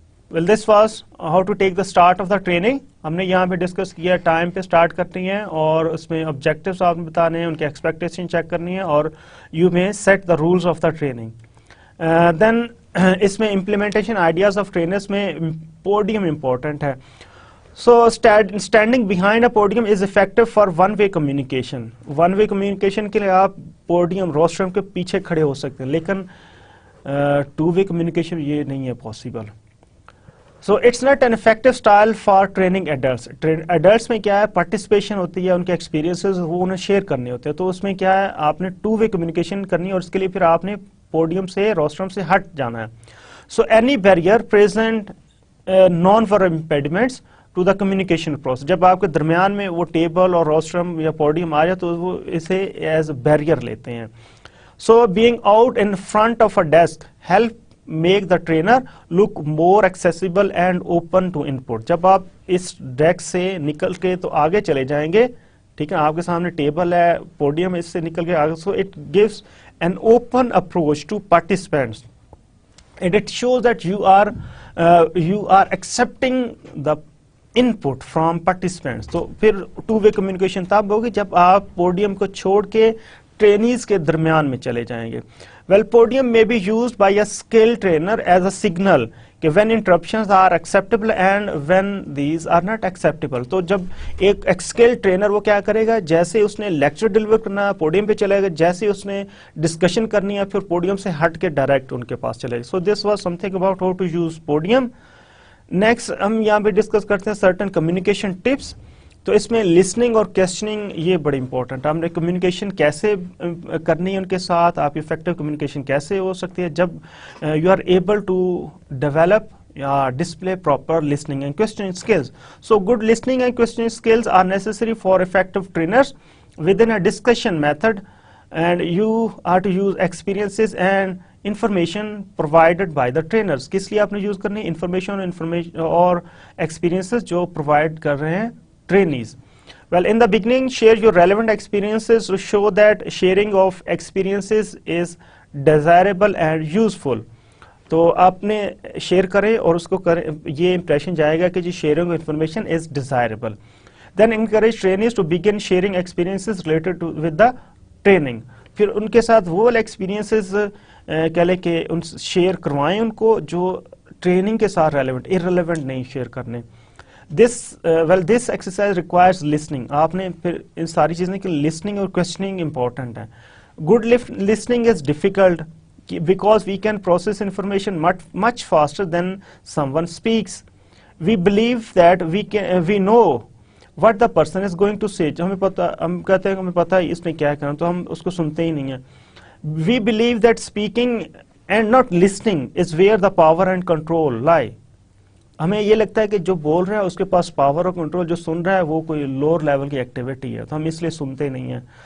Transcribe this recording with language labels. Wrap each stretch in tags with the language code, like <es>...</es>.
<en>Well this was how to take the start of the training.</en> <hi>हमने यहाँ पे discuss किया टाइम पे स्टार्ट करनी है और उसमें ऑब्जेक्टिव्स आपने बताने हैं, उनके एक्सपेक्टेशन चेक करनी है, और</hi> <en>You may set the rules of the training.</en> <hi>Then इसमें इम्प्लीमेंटेशन आइडियाज ऑफ ट्रेनर्स में पोडियम इम्पोर्टेंट है.</hi> <en>So standing behind a podium is effective for one-way communication.</en> <hi>One-way communication के लिए आप podium, rostrum के पीछे खड़े हो सकते हैं, लेकिन two-way communication ये नहीं है possible.</hi> <en>So it's not an effective style for training adults.</en> <hi>Adults में क्या है, participation होती है, उनके experiences वो उन्हें share करने होते हैं, तो उसमें क्या है आपने two-way communication करनी है और उसके लिए फिर आपने podium से, rostrum से हट जाना है.</hi> <en>So any barrier present non-verbal impediments to the communication process.</en> <hi>जब आपके दरमियान में वो टेबल और रोस्ट्रम या पोडियम आ जाए तो वो इसे एज बैरियर लेते हैं.</hi> <en>So being out in front of a desk help make the trainer look more accessible and open to input.</en> <hi>जब आप इस डेस्क से निकल के तो आगे चले जाएंगे, ठीक है, आपके सामने टेबल है, पोडियम, इससे निकल के आगे,</hi> <en>So it gives an open approach to participants and it shows that you are you are accepting the input from participants.</en> <hi>तो फिर टू वे कम्युनिकेशन तब होगी जब आप पोडियम को छोड़ के ट्रेनीज के दरमियान में चले जाएंगे.</hi> <en>Well, podium may be used by a skilled trainer as a signal कि when interruptions are acceptable and when these are not acceptable.</en> <hi>तो जब एक skilled trainer वो क्या करेगा, जैसे उसने लेक्चर डिलीवर करना है पोडियम पे चलेगा, जैसे उसने डिस्कशन करनी है फिर पोडियम से हट के डायरेक्ट उनके पास चलेगा.</hi> <en>So this was something about how to use podium. Next</en> <hi>हम यहाँ पे डिस्कस करते हैं</hi> <en>Certain communication tips.</en> <hi>तो इसमें लिसनिंग और क्वेश्चनिंग ये बड़ी इंपॉर्टेंट है. हमने कम्युनिकेशन कैसे करनी है उनके साथ, आप इफेक्टिव कम्युनिकेशन कैसे हो सकती है जब</hi> <en>You are able to develop या display proper listening and questioning skills. So good listening and questioning skills are necessary for effective trainers within a discussion method and you are to use experiences and information provided by the trainers.</en> <hi>किस लिए आपने use करनी है, information और experiences जो provide कर रहे हैं trainees.</hi> <en>Well, in the beginning, share your relevant experiences to show that sharing of experiences is desirable and useful.</en> <hi>तो आपने शेयर करें और उसको करें, ये इंप्रेशन जाएगा कि जी</hi> <en>Sharing of information is desirable. Then encourage trainees to begin sharing experiences related to with the training.</en> <hi>फिर उनके साथ वो वाले एक्सपीरियंसेस कह लें कि उन शेयर करवाएं उनको जो ट्रेनिंग के साथ रेलेवेंट, इररेलेवेंट नहीं शेयर करने.</hi> <en>This exercise requires listening.</en> <hi>आपने फिर इन सारी चीज़ें कि listening और questioning important है.</hi> <en>Good listening is difficult because we can process information much faster than someone speaks. We believe that we know what the person is going to say.</en> <hi>हमें पता, हम कहते हैं हमें पता है इसने क्या करना, तो हम उसको सुनते ही नहीं हैं.</hi> <en>We believe that speaking and not listening is where the power and control lie.</en> <hi>हमें ये लगता है कि जो बोल रहा है उसके पास पावर और कंट्रोल, जो सुन रहा है वो कोई लोअर लेवल की एक्टिविटी है, तो हम इसलिए सुनते नहीं हैं.</hi>